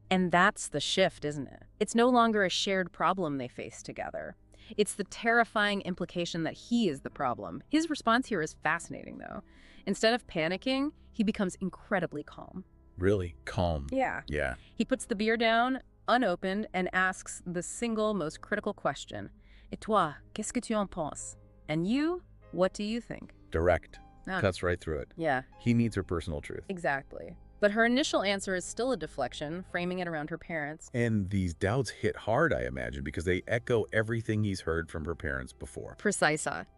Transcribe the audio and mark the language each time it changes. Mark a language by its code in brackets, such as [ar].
[en] And that's the shift, isn't it? It's no longer a shared problem they face together. It's the terrifying implication that he is the problem. His response here is fascinating, though. Instead of panicking, he becomes incredibly calm. Really? Calm. Yeah. Yeah. He puts the beer down, unopened, and asks the single most critical question. [fr] Et toi, qu'est-ce que tu en penses? [en] And you, what do you think? Direct. Cuts right through it. Yeah. He needs her personal truth. Exactly. But her initial answer is still a deflection, framing it around her parents. And these doubts hit hard, I imagine, because they echo everything he's heard from her parents before. Precisa.